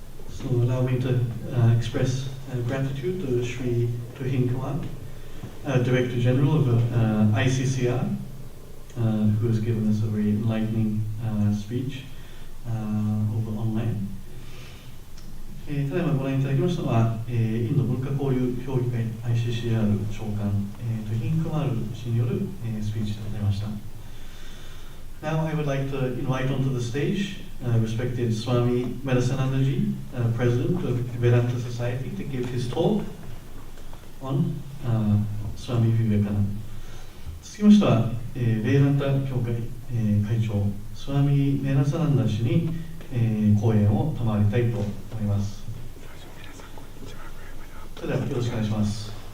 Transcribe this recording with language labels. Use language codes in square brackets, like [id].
[en] So allow me to express gratitude to Sri Tuhin Kumar, Director General of ICCR, who has given us a very enlightening speech over online. [ja] ただいまご覧いただきましたのは、インド文化交流評議会 ICCR 長官、トヒンクマール氏による、スピーチでございました。 [en] Now I would like to invite onto the stage respected Swami Vivekananda ji, President of Vedanta Society, to give his talk on Swami Vivekananda. [ja] 続きましては、ベーランタ協会、会長、スワミ・メナサナンダ氏に、講演を賜りたいと思います。それではよろしくお願いします。